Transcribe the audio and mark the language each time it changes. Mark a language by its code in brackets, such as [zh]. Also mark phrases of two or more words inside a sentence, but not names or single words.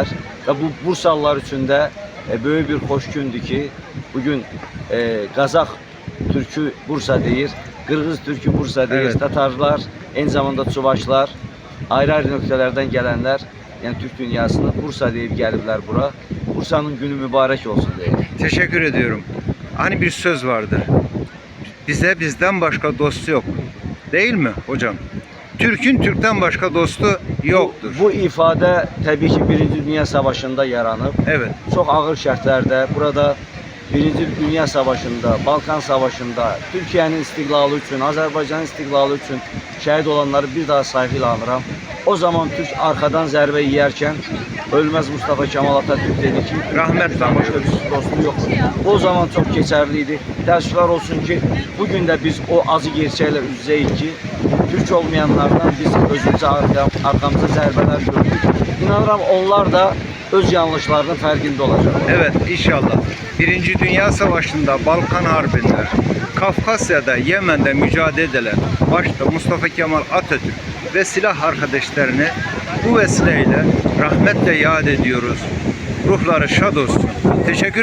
[az] Və bu Bursalılar üçün də böyük bir xoş gündür ki, bugün Qazax Türkü Bursa deyir, Qırğız Türkü Bursa deyir, [tr] Evet. [az] Tatarlar, eyni zamanda Çuvaşlar, ayrı-ayrı nöqtələrdən gələnlər, yəni Türk dünyasını Bursa deyib gəliblər bura. Bursa'nın günü mübarək olsun deyir. [tr] Teşekkür ediyorum. Hani bir söz vardır. Bize bizden başka dostu yok. Değil mi hocam? Türk'ün Türk'ten başka dostu yoktur. [az] Bu ifadə təbii ki, Birinci Dünya Savaşında yaranıb. [tr] Evet. [az] Çox ağır şərtlərdə, burada Birinci Dünya Savaşında, Balkan Savaşında, Türkiyənin istiqlalı üçün, Azərbaycanın istiqlalı üçün şəhid olanları bir daha sayğı ilə anıram. O zaman Türk arxadan zərbə yeyərkən Ölməz Mustafa Kemal Atatürk dedi ki, [tr] Rahmetle [az] başqa bir dostu yox. O zaman çox keçərli idi. Təəssüflər olsun ki, bugün də biz o acı gerçəklə üz-üzəyik ki, Türk olmayanlardan biz özümüzə arkamıza zərbələr gördük. İnanıram onlar da öz yanlışlarının fərqində olacaq. [tr] Evet, inşallah. Birinci Dünya Savaşı'nda, Balkan Harbi'nde, Kafkasya'da, Yemen'de mücadele eden başta Mustafa Kemal Atatürk ve silah arkadaşlarını bu vesileyle rahmetle yad ediyoruz. ruhları şad olsun. Teşekkür ederim hocam.